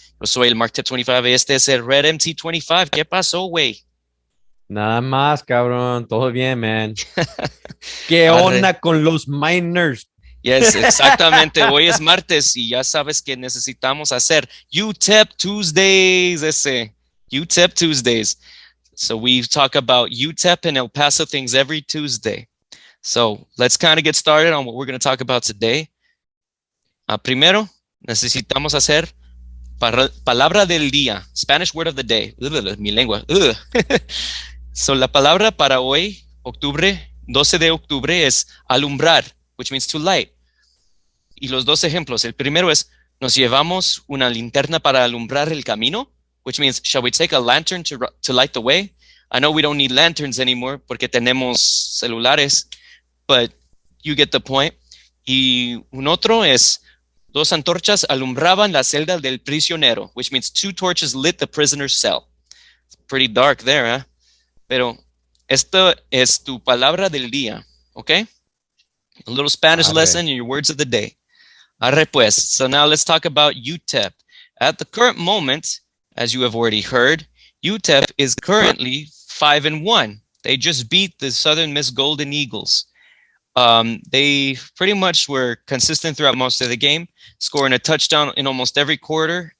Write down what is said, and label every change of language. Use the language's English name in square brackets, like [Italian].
[Spanish] Yo soy el Mark Tep 25 y este es el Red MT 25. ¿Qué pasó, güey? Nada más, cabrón. Todo bien, man. ¿Qué Arre. onda con los Miners? Yes, exactamente. Hoy es martes y ya sabes que necesitamos hacer UTEP Tuesdays. [English] UTEP Tuesdays. So we talk about UTEP and El Paso things every Tuesday. So let's kind of get started on what we're going to talk about today. [Spanish] Primero, necesitamos hacer palabra del día, [English] Spanish word of the day. [Spanish] Mi lengua. So la palabra para hoy, 12 de octubre, es alumbrar, [English] which means to light. [Spanish] Y los dos ejemplos. El primero es, nos llevamos una linterna para alumbrar el camino, [English] which means, shall we take a lantern to light the way? I know we don't need lanterns anymore [Spanish] porque tenemos celulares, [English] but you get the point. [Spanish] Y un otro es, dos antorchas alumbraban la celda del prisionero, [English] which means two torches lit the prisoner's cell. It's pretty dark there, huh? [Spanish] Pero esto es tu palabra del día, okay? [English] A little Spanish lesson in your words of the day. [Spanish] Arre pues. [English] So now let's talk about UTEP. At the current moment, as you have already heard, UTEP is currently 5-1. They just beat the Southern Miss Golden Eagles. They pretty much were consistent throughout most of the game, scoring a touchdown in almost every quarter.